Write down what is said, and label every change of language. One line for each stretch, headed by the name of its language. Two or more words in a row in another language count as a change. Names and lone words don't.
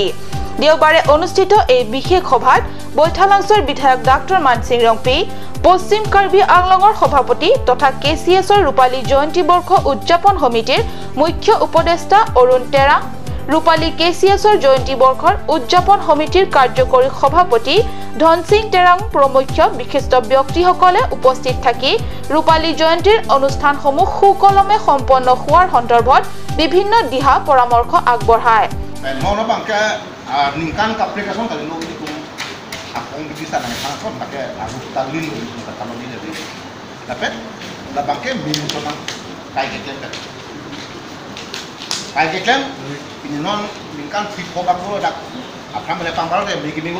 Assamese: দেওবাৰে অনুষ্ঠিত এই বিশেষ সভাত বৈঠালাংছৰ বিধায়ক ডাক্তৰ মানসিং ৰংপি, পশ্চিম কাৰ্বি আংলঙৰ সভাপতি তথা KCSৰ ৰূপালী জয়ন্তী বৰ্ষ উদযাপন সমিতিৰ মুখ্য উপদেষ্টা অৰুণ টেৰা, ৰূপালী KCSৰ জয়ন্তী বৰ্ষৰ উদযাপন সমিতিৰ কাৰ্যকৰী সভাপতি ধনসিং টেৰাং প্ৰমুখ বিশিষ্ট ব্যক্তিসকলে উপস্থিত থাকি ৰূপালী জয়ন্তীৰ অনুষ্ঠানসমূহ সুকলমে সম্পন্ন হোৱাৰ সন্দৰ্ভত বিভিন্ন দিহা পৰামৰ্শ আগবঢ়ায়।
Karbi: ini non minkan fit ko bakro dak apram le pambaro de migi